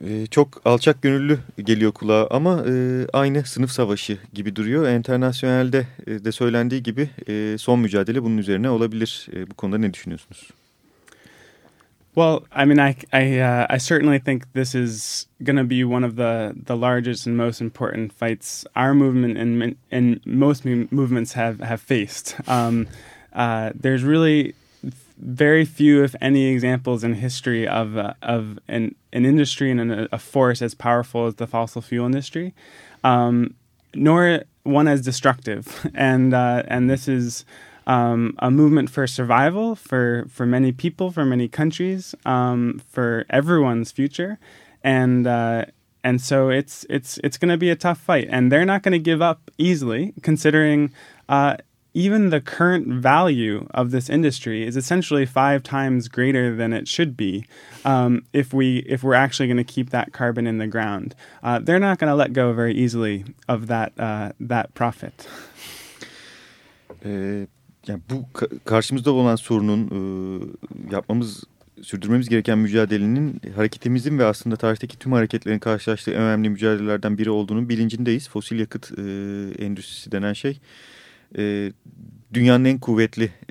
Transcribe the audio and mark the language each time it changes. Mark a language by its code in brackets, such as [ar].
[tr] Çok alçak gönüllü geliyor kulağa ama aynı sınıf savaşı gibi duruyor. Enternasyonel'de de söylendiği gibi son mücadele bunun üzerine olabilir. Bu konuda ne düşünüyorsunuz? [en] Well, I mean, I certainly think this is going to be one of the largest and most important fights our movement and most movements have faced. There's really very few, if any, examples in history of an industry and a force as powerful as the fossil fuel industry, nor one as destructive. And this is a movement for survival for many people, for many countries, for everyone's future. And so it's going to be a tough fight. And they're not going to give up easily, considering even the current value of this industry is essentially 5 times greater than it should be, if we're actually going to keep that carbon in the ground. They're not going to let go very easily of that that profit. [tr] Yani bu karşımızda olan sorunun sürdürmemiz gereken mücadelenin hareketimizin ve aslında tarihteki tüm hareketlerin karşılaştığı en önemli mücadelelerden biri olduğunun bilincindeyiz. Fosil yakıt endüstrisi denen şey dünyanın en kuvvetli